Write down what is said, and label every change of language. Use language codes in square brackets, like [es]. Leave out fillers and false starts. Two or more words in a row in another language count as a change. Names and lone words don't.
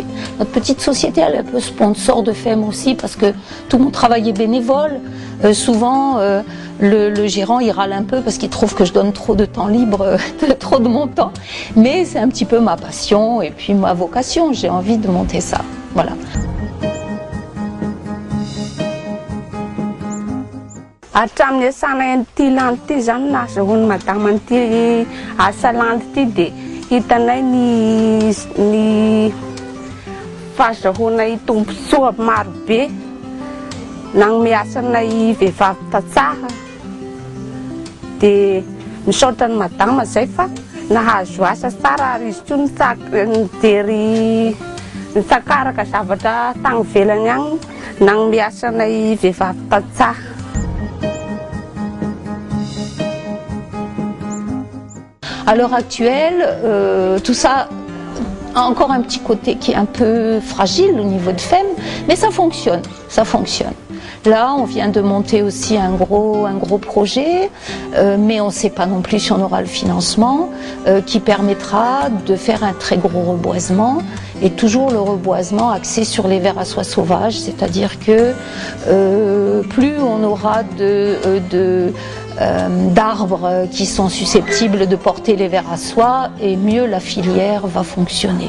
[fr] Notre petite société, elle est un peu sponsor de FEM aussi, parce que tout mon travail est bénévole. Souvent, le gérant, il râle un peu parce qu'il trouve que je donne trop de temps libre, trop de mon temps. Mais c'est un petit peu ma passion et puis ma vocation. J'ai envie de monter ça. Voilà. [mg] Hatramin'ny sanan'ity landy ity zany nahazahoan'ny madama an'ity asa landy ity dia hitanay ny fahazahoanay tombontsoa marobe nanome asanay vehivavy tatsaha dia misaotra ny madama zay fa nahazo asa tsara ary izy koa nijery nitsakaraka zavatra tany ivelany agny nanome asanay vehivavy tatsaha. [fr] À l'heure actuelle, tout ça a encore un petit côté qui est un peu fragile au niveau de FEM, mais ça fonctionne, ça fonctionne. Là, on vient de monter aussi un gros projet, mais on ne sait pas non plus si on aura le financement, qui permettra de faire un très gros reboisement, et toujours le reboisement axé sur les vers à soie sauvages, c'est-à-dire que plus on aura d'arbres qui sont susceptibles de porter les vers à soie, et mieux la filière va fonctionner.